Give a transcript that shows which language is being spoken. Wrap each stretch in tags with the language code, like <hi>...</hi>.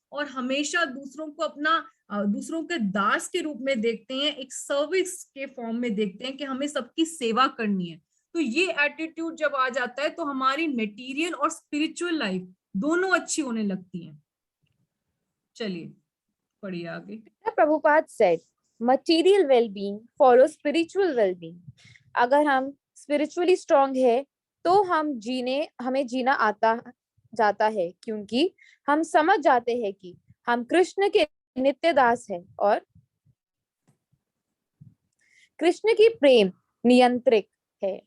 <hi>और हमेशा दूसरों को अपना दूसरों के दास के रूप में देखते हैं, एक सर्विस के फॉर्म में देखते हैं कि हमें सबकी सेवा करनी है। तो ये एटीट्यूड जब आ जाता है तो हमारी मटेरियल और स्पिरिचुअल लाइफ दोनों अच्छी होने लगती है। चलिए पढ़िए आगे।</hi> <en>Prabhupada said, material well-being follows spiritual well-being.</en> <hi>अगर हम</hi> <en>spiritually strong</en> <hi>है तो हमें जीना आता जाता है, क्योंकि हम समझ जाते हैं कि हम कृष्ण के नित्य दास हैं और कृष्ण की प्रेम नियंत्रक है।</hi>